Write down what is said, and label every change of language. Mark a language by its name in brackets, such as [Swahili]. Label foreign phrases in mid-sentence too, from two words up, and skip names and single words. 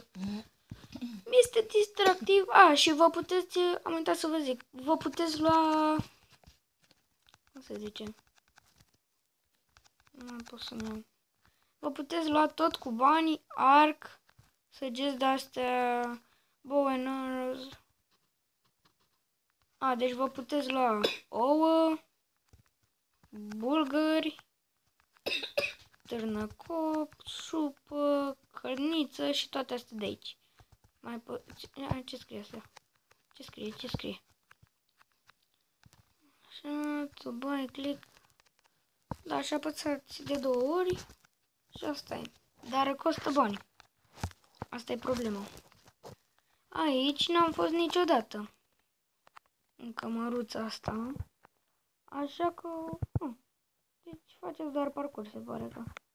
[Romanian] Este distractiv. Și vă puteți, am uitat să vă zic, vă puteți lua, cum se zice? Nu pot să nu. Vă puteți lua tot cu bani, arc, săgeți de-astea, [English] bow and arrows. [Romanian] Deci vă puteți lua ouă, bulgări, târnăcop, supă, cărniță și toate astea de aici. Ce scrie asta? Ce scrie? Așa, [English] to buy, click. [Romanian] Da, și apăsați de 2 ori și asta e. Dar costă bani. Asta e problema. Aici n-am fost niciodată. În cămăruța asta. Așa că... Deci faceți doar parcurs, se pare că...